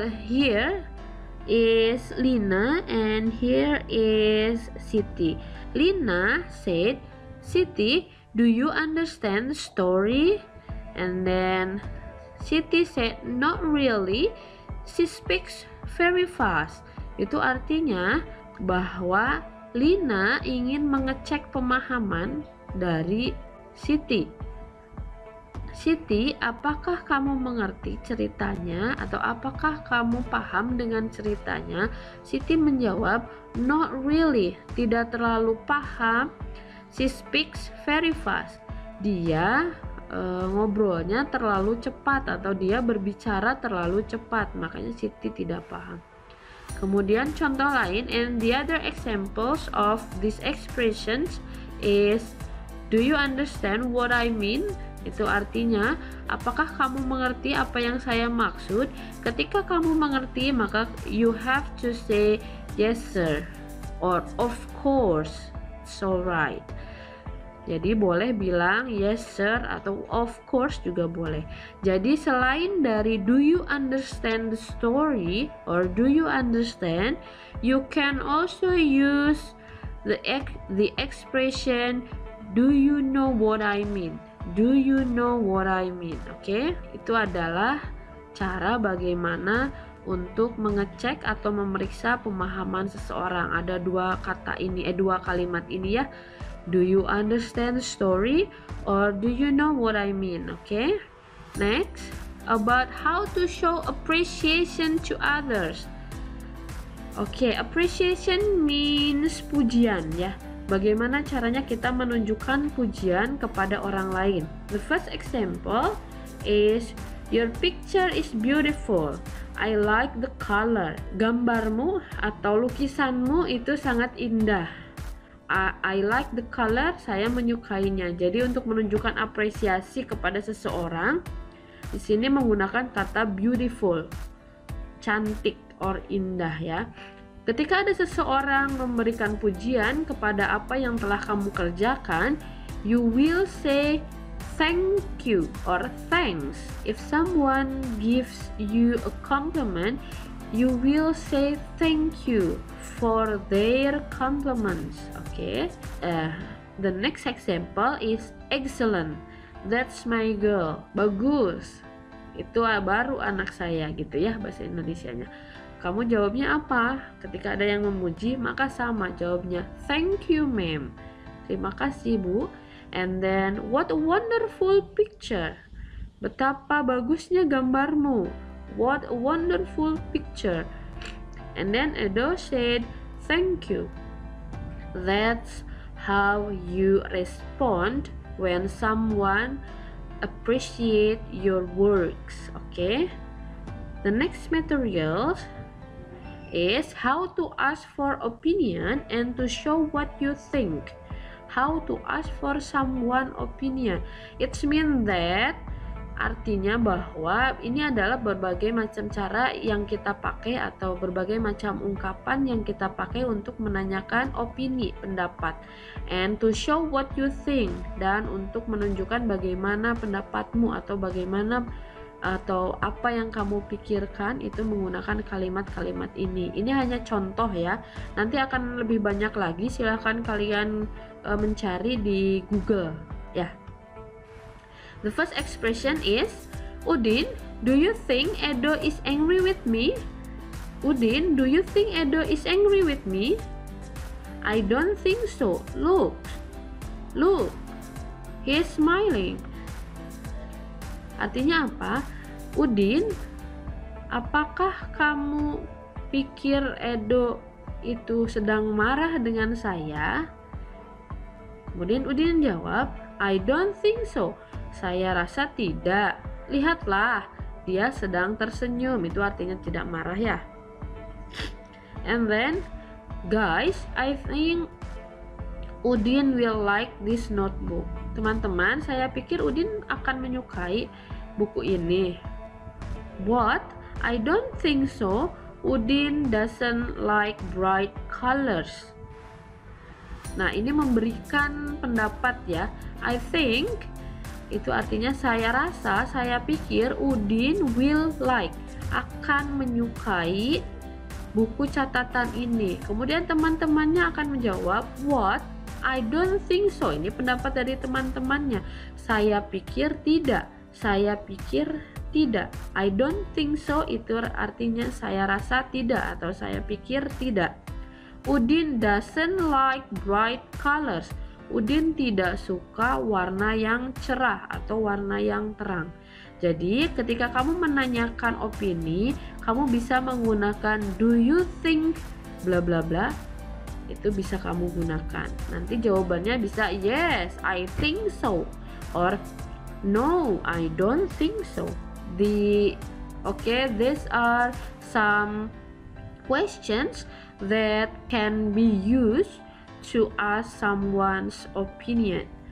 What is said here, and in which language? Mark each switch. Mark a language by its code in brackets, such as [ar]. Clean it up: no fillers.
[en] Here is Lina and here is Siti. Lina said, "Siti, do you understand the story?" And then Siti said, "Not really. She speaks very fast." [id] Itu artinya bahwa Lina ingin mengecek pemahaman dari Siti. "Siti, apakah kamu mengerti ceritanya atau apakah kamu paham dengan ceritanya?" Siti menjawab, [en] "Not really. [id] Tidak terlalu paham. [en] She speaks very fast." [id] Dia ngobrolnya terlalu cepat atau dia berbicara terlalu cepat, makanya Siti tidak paham. Kemudian contoh lain, [en] and the other examples of these expressions is, "Do you understand what I mean?" [id] Itu artinya, apakah kamu mengerti apa yang saya maksud? Ketika kamu mengerti, maka [en] you have to say yes sir or of course, it's alright. [id] Jadi boleh bilang [en] yes sir [id] atau [en] of course [id] juga boleh. Jadi selain dari [en] do you understand the story or do you understand, you can also use the expression do you know what I mean. Do you know what I mean? [id] Oke, itu adalah cara bagaimana untuk mengecek atau memeriksa pemahaman seseorang. Ada dua kalimat ini ya. [en] Do you understand the story or do you know what I mean? Okay. Next, about how to show appreciation to others. Okay, appreciation means [id] pujian ya. Bagaimana caranya kita menunjukkan pujian kepada orang lain? [en] The first example is, "Your picture is beautiful. I like the color." [id] Gambarmu atau lukisanmu itu sangat indah. [en] I like the color, [id] saya menyukainya. Jadi untuk menunjukkan apresiasi kepada seseorang, di sini menggunakan kata beautiful, cantik or indah ya. Ketika ada seseorang memberikan pujian kepada apa yang telah kamu kerjakan, [en] you will say thank you or thanks. If someone gives you a compliment, you will say thank you for their compliments. Okay. The next example is excellent. That's my girl. [id] Bagus. Itu baru anak saya gitu ya bahasa Indonesianya. Kamu jawabnya apa? Ketika ada yang memuji, maka sama jawabnya [en] thank you ma'am. [id] Terima kasih bu. [en] And then what a wonderful picture. [id] Betapa bagusnya gambarmu. [en] What a wonderful picture. And then Edo said thank you. That's how you respond when someone appreciate your works. Okay. The next material is how to ask for opinion and to show what you think. How to ask for someone opinion. It means that [id] artinya bahwa ini adalah berbagai macam cara yang kita pakai atau berbagai macam ungkapan yang kita pakai untuk menanyakan opini, pendapat, [en] and to show what you think, [id] dan untuk menunjukkan bagaimana pendapatmu atau bagaimana atau apa yang kamu pikirkan itu menggunakan kalimat-kalimat ini. Ini hanya contoh ya, nanti akan lebih banyak lagi, silahkan kalian mencari di Google ya. [en] The first expression is, Udin, do you think Edo is angry with me? Udin, do you think Edo is angry with me? I don't think so. Look, he's smiling. [id] Artinya apa? Udin, apakah kamu pikir Edo itu sedang marah dengan saya? Kemudian Udin jawab, [en] I don't think so. [id] Saya rasa tidak. Lihatlah, dia sedang tersenyum. Itu artinya tidak marah ya. [en] And then, guys, I think Udin will like this notebook. [id] Teman-teman, saya pikir Udin akan menyukai buku ini. [en] What? I don't think so. Udin doesn't like bright colors. [id] Nah, ini memberikan pendapat ya. [en] I think [id] itu artinya saya rasa, saya pikir [en] Udin will like, [id] akan menyukai buku catatan ini. Kemudian teman-temannya akan menjawab, [en] what? I don't think so. [id] Ini pendapat dari teman-temannya. Saya pikir tidak. Saya pikir tidak. [en] I don't think so [id] itu artinya saya rasa tidak atau saya pikir tidak. [en] Udin doesn't like bright colors. [id] Udin tidak suka warna yang cerah atau warna yang terang. Jadi ketika kamu menanyakan opini, kamu bisa menggunakan [en] do you think bla bla bla. [id] Itu bisa kamu gunakan. Nanti jawabannya bisa [en] yes, I think so, or no, I don't think so. These are some questions that can be used to ask someone's opinion.